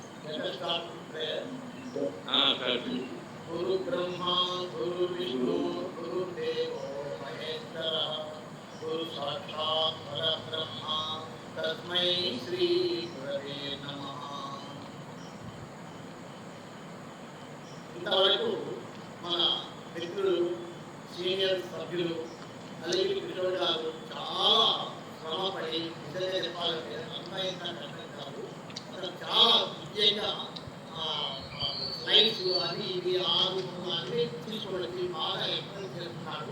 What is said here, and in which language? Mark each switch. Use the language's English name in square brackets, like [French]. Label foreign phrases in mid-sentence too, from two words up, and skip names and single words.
[Sanskrit] गुरु ब्रह्मा गुरु विष्णु गुरु देवो महेश्वरः गुरु साक्षात् परब्रह्म तस्मै श्री गुरवे नमः। [Telugu] ఇంతవరకు మన మిత్రులు సీనియర్ సభ్యులు అలాగే కిషోర్ గారు చాలా శ్రమపడి నిజంగా చెప్పాలంటే అంతా ఇంత కష్టం కాదు, అసలు చాలా విజయంగా స్లైడ్స్ అది ఇది ఆరు అన్నీ తీసుకోవడానికి బాగా ఎక్స్ప్లెయిన్ చేస్తున్నారు.